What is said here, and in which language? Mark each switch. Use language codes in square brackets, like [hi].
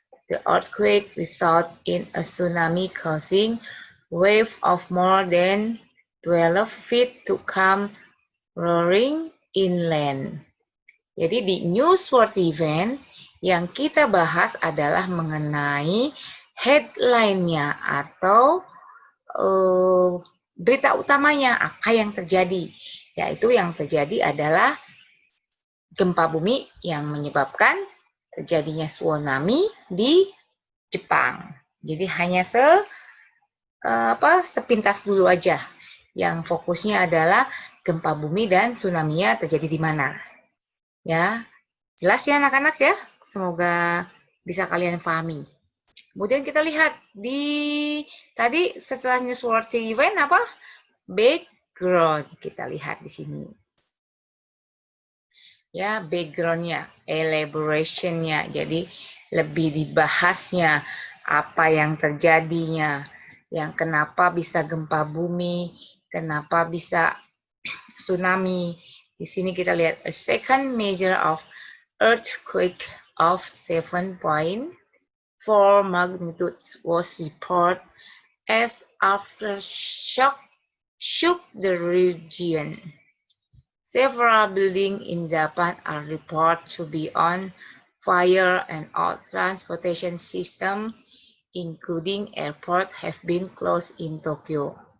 [en] The earthquake resulted in a tsunami causing wave of more than 12 feet to come roaring inland. [id] Jadi di newsworthy event yang kita bahas adalah mengenai headline-nya atau berita utamanya apa yang terjadi. Yaitu yang terjadi adalah gempa bumi yang menyebabkan terjadinya tsunami di Jepang. Jadi hanya sepintas dulu aja. Yang fokusnya adalah gempa bumi dan tsunami-nya terjadi di mana. Ya, jelas ya anak-anak ya? Semoga bisa kalian pahami. Kemudian kita lihat tadi setelah newsworthy event apa? Background. Kita lihat di sini. Ya, background-nya, elaboration-nya. Jadi lebih dibahasnya apa yang terjadinya, yang kenapa bisa gempa bumi, kenapa bisa tsunami. Di sini kita lihat [en] a second measure of earthquake of 7.4 magnitude was reported as aftershock shook the region. Several buildings in Japan are reported to be on fire and all transportation systems, including airport, have been closed in Tokyo.